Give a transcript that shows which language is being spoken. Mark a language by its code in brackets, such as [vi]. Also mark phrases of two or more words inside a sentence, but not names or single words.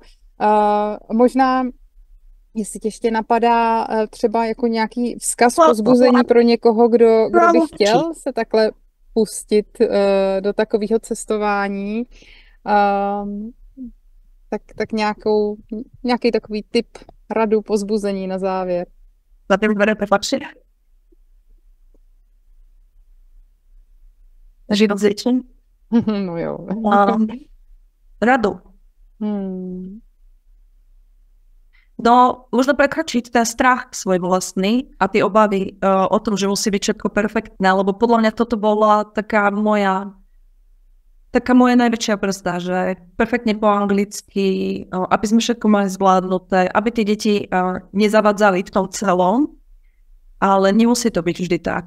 [cs] Možná, jestli tě ještě napadá třeba jako nějaký vzkaz povzbuzení pro někoho, kdo by chtěl se takhle pustit do takového cestování, tak nějaký takový tip, radu, povzbuzení na závěr. Za tím berete fakt. Život s dětmi? No jo. Radu. [sk] No, možno prekročiť ten strach svoj vlastný a tie obavy o tom, že musí byť všetko perfektné, lebo podľa mňa toto bola taká moja najväčšia brzda, že perfektne po anglicky, aby sme všetko mali zvládnuté, aby tie deti nezavadzali v tom celom, ale nemusí to byť vždy tak.